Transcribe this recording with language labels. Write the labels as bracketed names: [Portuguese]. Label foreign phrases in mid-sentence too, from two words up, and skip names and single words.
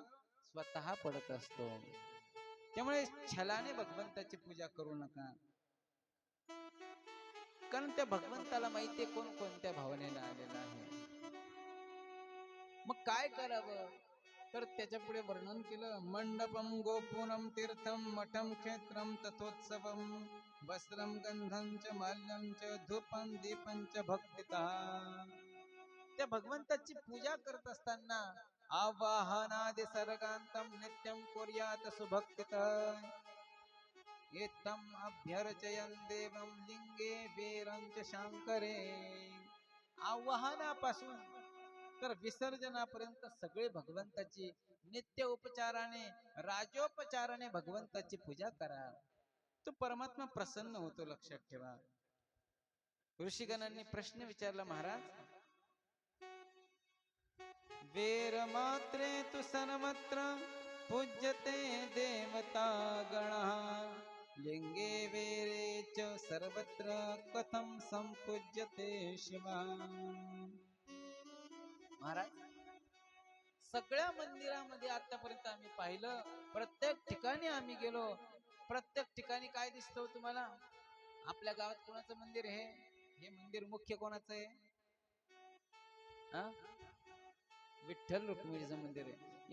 [Marathi] स्वतः पडत असतो. त्यामुळे छलाने भगवंताची पूजा करू नका. कारण त्या भगवंताला माहितीये कोण कोणत्या भावनेने आलेला आहे. मग काय करावं? तर त्याच्या पुढे वर्णन केलं. [Sanskrit] मंडपम गोपुरम तीर्थम मठम क्षेत्रम तथोत्सवम वस्त्रम गंधं च माल्यं च धूपं दीपं च भक्तिता. [Marathi] त्या भगवंताची पूजा करत असताना [Sanskrit] आवाहनादि सर्गांतम नित्यं कुर्यात सुभक्तितः एतम अभ्यर्चयन् देवं लिंगे वीरं च शांकरे. [Marathi] आवाहनापासून तर विसर्जनापर्यंत सगळे भगवंताची नित्य उपचाराने राजोपचाराने भगवंताची पूजा करा. तो परमात्मा प्रसन्न होतो. लक्षात ठेवा. ऋषीगणांनी प्रश्न विचारला, महाराज [Sanskrit] वेर मात्रे तु सर्वत्र पूज्यते देवता गणः लिंगे वेरे च सर्वत्र कथं संपूज्यते शिवः. [Marathi] महाराज सगळ्या मंदिरामध्ये आतापर्यंत आम्ही पाहिलं, प्रत्येक ठिकाणी आम्ही गेलो, प्रत्येक ठिकाणी काय दिसतं हो तुम्हाला? आपल्या गावात कोणाचं मंदिर आहे? हे मंदिर मुख्य कोणाचं आहे? हा? विठ्ठल रुक्मिणीचं मंदिर आहे.